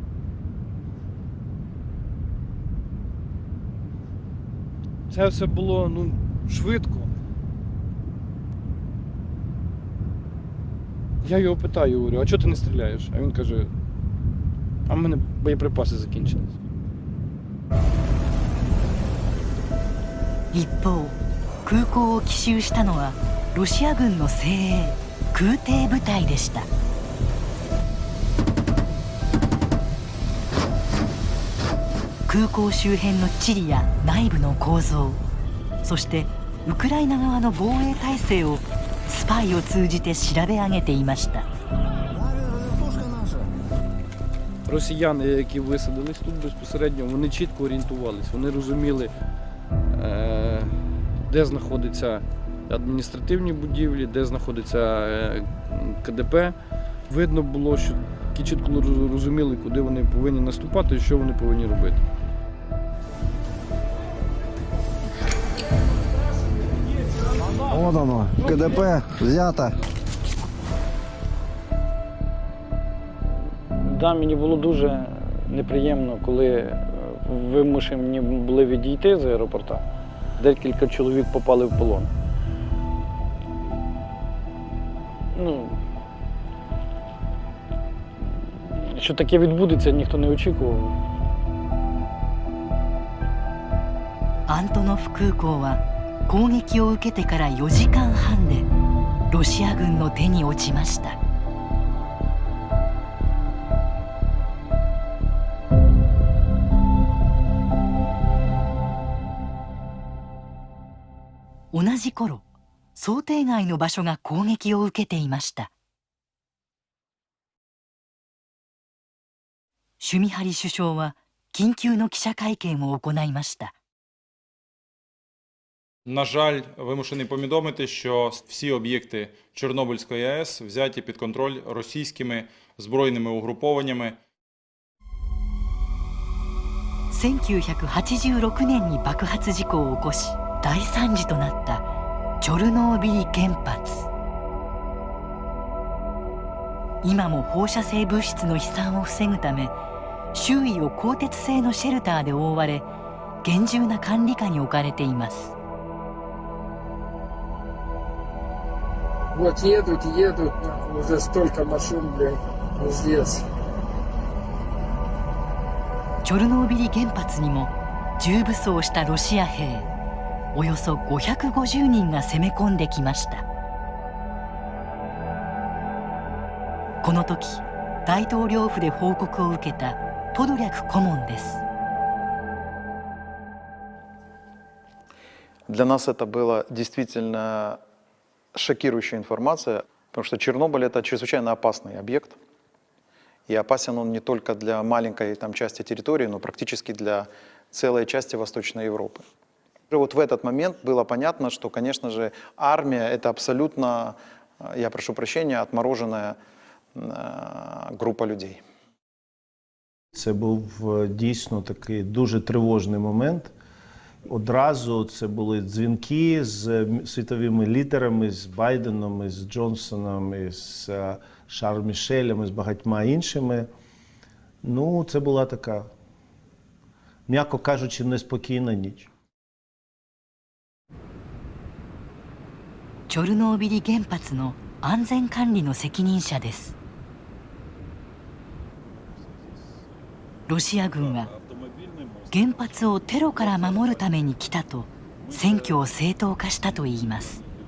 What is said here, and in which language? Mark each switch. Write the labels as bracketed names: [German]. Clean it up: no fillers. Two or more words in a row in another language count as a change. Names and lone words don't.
[Ukrainian] Це все було швидко. Я його питаю, говорю, а чого ти не стріляєш? А він каже, а в мене боєприпаси закінчились. [Japanese] 一方、空港を奇襲したのはロシア軍の精鋭空挺部隊でした。空港周辺の地理や内部の構造、そしてウクライナ側の防衛体制をスパイを通じて調べ上げていました。 [Ukrainian] Росіяни, які висадились тут безпосередньо, вони чітко орієнтувались, вони розуміли, де знаходяться адміністративні будівлі, де знаходиться КДП. Видно було, що чітко розуміли, куди вони повинні наступати і що вони повинні робити. [Russian] Вот оно, КДП взято. [Ukrainian] Да, мені було дуже неприємно, коли вимушені були відійти з аеропорта. Декілька чоловік попали в полон. Що таке відбудеться, ніхто не очікував. [Japanese] アントノフ空港は攻撃を受けてから4時間半でロシア軍の手に落ちました。同じ頃、想定外の場所が攻撃を受けていました。シュミハリ首相は緊急の記者会見を行いました。 [Ukrainian] На жаль, вимушений повідомити, що всі об'єкти Чорнобильської АЕС взяті під контроль російськими збройними угрупованнями. [Japanese] 1986 年に爆発事故を起こし大惨事となったチョルノービリ原発。今も放射性物質の飛散を防ぐため、周囲を鋼鉄製のシェルターで覆われ、厳重な管理下に置かれています。 [Russian] Вот едут, уже столько машин, блин, здесь. [Japanese] チョルノービリ原発にも重武装したロシア兵およそ550人が攻め込んできました。この時、大統領府で報告を受けたポドリャク顧問です。 [Russian] Для нас это была действительно шокирующая информация, потому что Чернобыль – это чрезвычайно опасный объект. И опасен он не только для маленькой там, части территории, но практически для целой части Восточной Европы. И вот в этот момент было понятно, что, конечно же, армия — это абсолютно, я прошу прощения, отмороженная група людей. [Ukrainian] Це був дійсно такий дуже тривожний момент. Одразу це були дзвінки з світовими лідерами, з Байденом, з Джонсоном, з Шарлем Мішелем, з багатьма іншими. Ну, це була така, м'яко кажучи, неспокійна ніч. [Japanese] チョルノービリ原発の安全管理の責任者です。ロシア軍は原発をテロから守るために来たと占拠を正当化したといいます。